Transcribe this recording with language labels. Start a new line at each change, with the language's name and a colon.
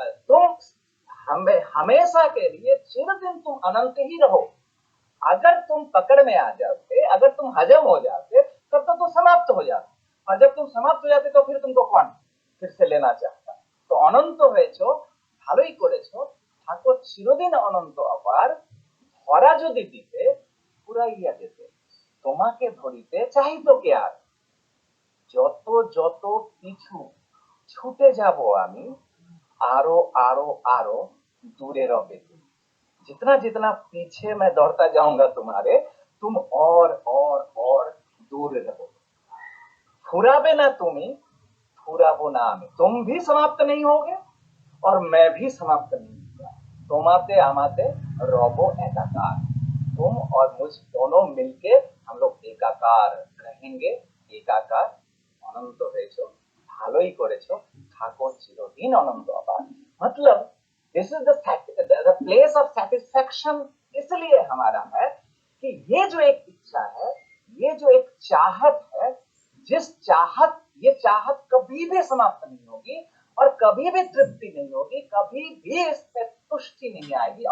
Hindi: तुम हमेशा के लिए चिरदिन तुम अनंत ही रहो। अगर तुम पकड़ में आ जाते, अगर तुम हजम हो जाते, तब तो तुम समाप्त हो जाते, और जब तुम समाप्त हो जाते तो फिर तुमको कौन फिर से लेना चाहता।
Bangla: तो অনন্ত হয়েছো ভালোই করেছো, থাকো চিরদিন অনন্ত অপার, ধরা যদি দিতে ফুরাইয়া যেতে, তোমাকে ধরিতে চাহিতো কে আর। যত যত পিছু ছুটে যাব আমি, आरो आरो आरो दूरे रहोगे तुम।
Hindi: जितना जितना पीछे मैं दौड़ता जाऊंगा तुम्हारे, तुम और दूर रहो।
Bangla: फुराबे ना तुम्ही, फुराबो ना आमी।
Hindi: तुम भी समाप्त नहीं होगे और मैं भी समाप्त नहीं होगा।
Bangla: तुम्हाते आमाते रहो एकाकार।
Hindi: तुम और मुझ दोनों मिलके हम लोग एकाकार रहेंगे।
Bangla: एकाकार অনন্ত হয়েছো ভালোই করেছো, থাকো চিরদিন অনন্ত অপার।
English: मतलब this is the place of satisfaction.
Hindi: इसलिए हमारा है कि ये जो एक इच्छा है, ये जो एक चाहत है, जिस चाहत, ये चाहत कभी भी समाप्त नहीं होगी और कभी भी तृप्ति नहीं होगी, कभी भी इससे तुष्टि नहीं आएगी।